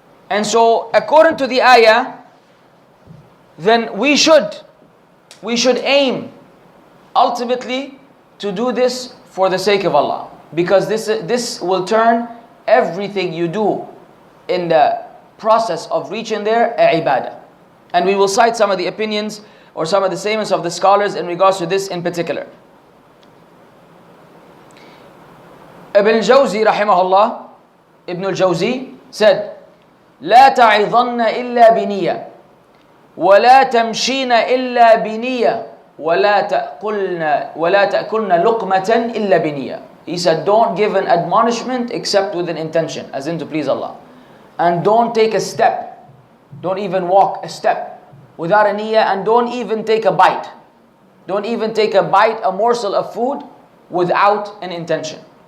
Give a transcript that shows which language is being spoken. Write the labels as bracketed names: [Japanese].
[English] And so, according to the ayah, then we should aim ultimately to do this for the sake of Allah, because this will turn everything you do in the process of reaching there a ibadah. And we will cite some of the opinions or some of the statements of the scholars in regards to this in particular. Ibn al-Jawzi rahimahullah, Ibn al-Jawzi said, [Arabic] لا تعظن إلا بنية ولا تمشين إلا بنية ولا تأكلن لقمة إلا بنية. [English] He said, don't give an admonishment except with an intention, as in to please Allah. And don't take a step, don't even walk a step without a niyyah, and don't even take a bite. Don't even take a bite, a morsel of food without an intention.